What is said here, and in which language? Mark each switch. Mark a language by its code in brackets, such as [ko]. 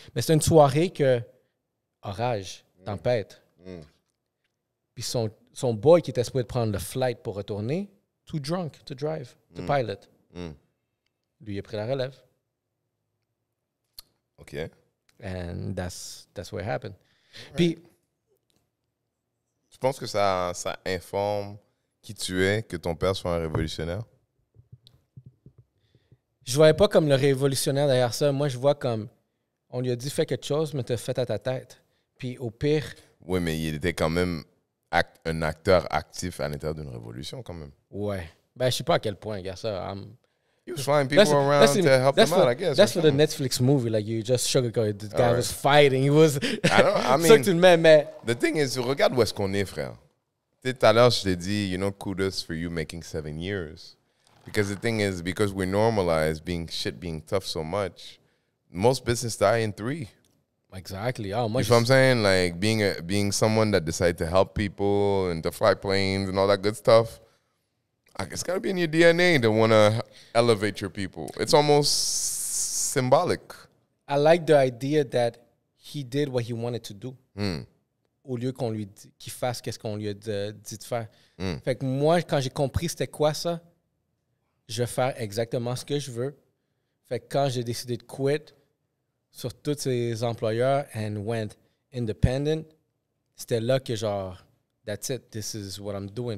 [fr] Mais c'est une soirée que, orage, tempête. Puis son boy qui était supposé prendre le flight pour retourner, [en] too drunk to drive, to pilot. [fr] Lui, il a pris la relève. OK. [en] And that's what happened. [fr] Puis, tu penses que ça informe qui tu es, que ton père soit un révolutionnaire? Je voyais pas comme le révolutionnaire derrière ça. Moi, je vois comme, on lui a dit, fais quelque chose, mais t'as fait à ta tête. Puis au pire... Oui, mais il était quand même un acteur actif à l'intérieur d'une révolution, quand même. Ouais. Ben, je sais pas à quel point, gars, ça. [en] He was flying people around to help them out, I guess. That's for the Netflix movie. Like, you just sugarcoat. The guy was fighting. He was... I mean, [fr] ça que tu le mets, mais... [en] The thing is, [fr] regarde où est-ce qu'on est, frère. Tu sais, tout à l'heure, je t'ai dit, [en] you know, kudos for you making 7 years. Because the thing is, because we normalize being tough so much, most business die in 3. Exactly. Oh, you know what I'm saying? Like, being someone that decided to help people and to fly planes and all that good stuff, it's got to be in your DNA to want to elevate your people. It's almost symbolic. I like the idea that he did what he wanted to do. [fr] Au lieu qu'on lui qu'il fasse qu'est-ce qu'on lui a dit de faire. Fait que moi, quand j'ai compris c'était quoi ça, je vais faire exactement ce que je veux. Fait que quand j'ai décidé de quit sur tous ces employeurs [en] and went independent, [fr] c'était là que genre, [en] that's it, this is what I'm doing.